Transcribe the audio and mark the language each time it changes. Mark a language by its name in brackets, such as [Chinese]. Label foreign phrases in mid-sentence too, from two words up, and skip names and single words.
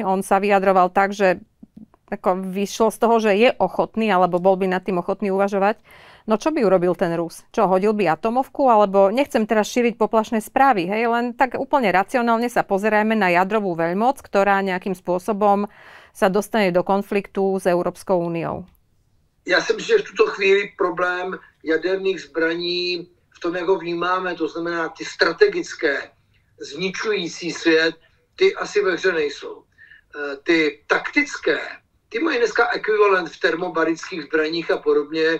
[Slovak] On sa vyjadroval tak, že ako vyšlo z toho, že je ochotný, alebo bol by nad tým ochotný uvažovať. No čo by urobil ten Rus? Čo, hodil by atomovku? Alebo nechcem teraz šíriť poplašné správy, hej? Len tak úplne racionálne sa pozerajme na jadrovú veľmoc, ktorá nejakým spôsobom sa dostane do konfliktu s Európskou úniou. [Czech] Já si myslím, že v tuto chvíli problém jaderných zbraní v tom, jak ho vnímáme, to znamená ty strategické, zničující svět, ty asi ve hře nejsou. Ty taktické, ty mají dneska ekvivalent v termobarických zbraních a podobně.